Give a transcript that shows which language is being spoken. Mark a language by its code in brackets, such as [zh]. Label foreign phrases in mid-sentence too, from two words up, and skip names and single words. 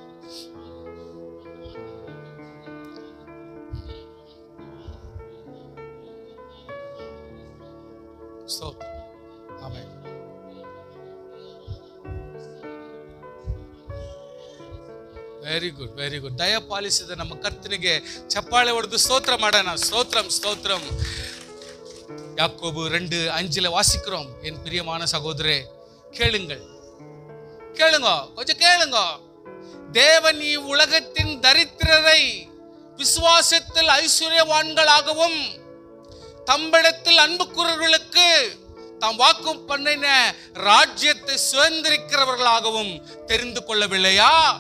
[ta] ஸ்தோத்திரம். ஆமென். [en] very good, very good. [kn] ದಯ ಪಾಲಿಸಿದ ನಮ್ಮ ಕರ್ತನಿಗೆ ಚಪ್ಪಾಳೆ ಹೊಡೆದು ಸ್ತೋತ್ರ ಮಾಡೋಣ. ಸ್ತೋತ್ರಂ, ಸ್ತೋತ್ರಂ. [ta] யாக்கோபு 2:5 வாசிக்கிறோம். என் பிரியமான சகோதரே, கேளுங்கள், கேளுங்க, கொஞ்சம் கேளுங்க. தேவன் உலகத்தின் தரித்திரரை விசுவாசத்தில் ஐஸ்வர்யவான்களாகவும் தம்மிடத்தில் அன்புக்குறவர்களுக்கு தாம் வாக்கு பண்ணின ராஜ்யத்தை சுதந்திரிக்கிறவர்களாகவும் தெரிந்து கொள்ளவில்லையா?